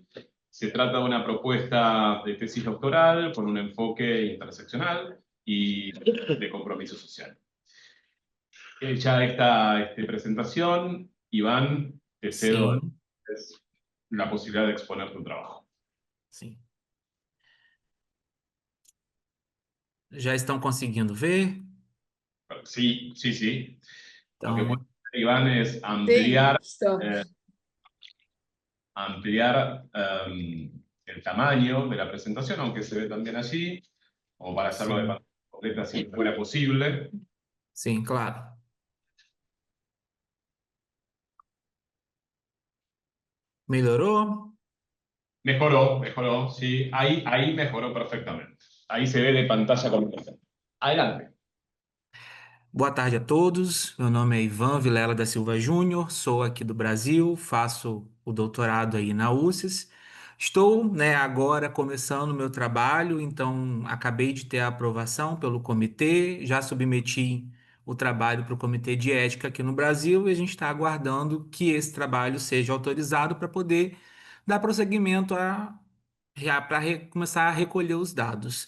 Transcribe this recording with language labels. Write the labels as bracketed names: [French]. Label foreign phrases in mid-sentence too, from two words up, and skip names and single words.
[Spanish] Se trata de una propuesta de tesis doctoral con un enfoque interseccional y de compromiso social. Hecha esta presentación, Iván, te cedo [Portuguese] Sim, [Spanish] la posibilidad de exponer tu trabajo. [Portuguese] sim. Já estão conseguindo ver? [Spanish] Sí, sí, sí. Lo que puede [Portuguese] Então, [Spanish] hacer, Iván, es Sí, ampliar estamos. el tamaño de la presentación, aunque se ve también allí, como para hacerlo de [Portuguese] sim, [Spanish] manera completa si fuera posible. [Portuguese] sim, claro. Melhorou? [Spanish] Mejoró, sí. Ahí mejoró perfectamente. Ahí se ve de pantalla completa. Adelante. [Portuguese] Boa tarde a todos. Meu nome é Ivan Vilela da Silva Júnior, sou aqui do Brasil, faço o doutorado aí na UCES. Estou, né, agora começando o meu trabalho, então acabei de ter a aprovação pelo comitê, já submeti o trabalho para o Comitê de Ética aqui no Brasil e a gente está aguardando que esse trabalho seja autorizado para poder dar prosseguimento para começar a recolher os dados.